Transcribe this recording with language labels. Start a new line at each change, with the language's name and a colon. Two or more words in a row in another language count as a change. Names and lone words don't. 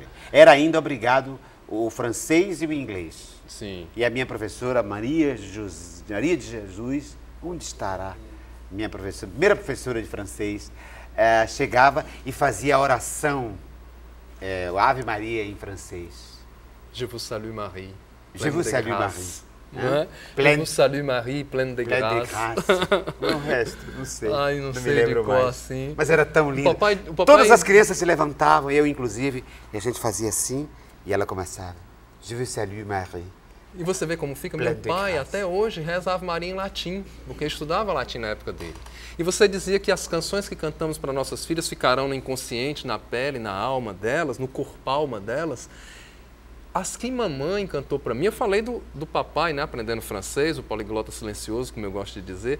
Portuguese: Era ainda obrigado o francês e o inglês. Sim. E a minha professora Maria de Jesus, onde estará? Minha professora, primeira professora de francês, chegava e fazia a oração, o Ave Maria em francês.
French: Je vous salue Marie. Je vous salue Marie. Je vous salue Marie, pleine de grâce.
Portuguese: O resto, não sei. Ai, não me sei lembro de qual mais. assim. Mas era tão lindo. O papai... Todas as crianças se levantavam, eu inclusive, e a gente fazia assim, e ela começava.
French: Je vous salue Marie.
Portuguese: E você vê como fica. Meu pai até hoje reza Ave Maria em latim, porque estudava latim na época dele. E você dizia que as canções que cantamos para nossas filhas ficarão no inconsciente, na pele, na alma delas, no corpo-alma delas. As que mamãe cantou para mim, eu falei do papai, né, aprendendo francês, o poliglota silencioso, como eu gosto de dizer.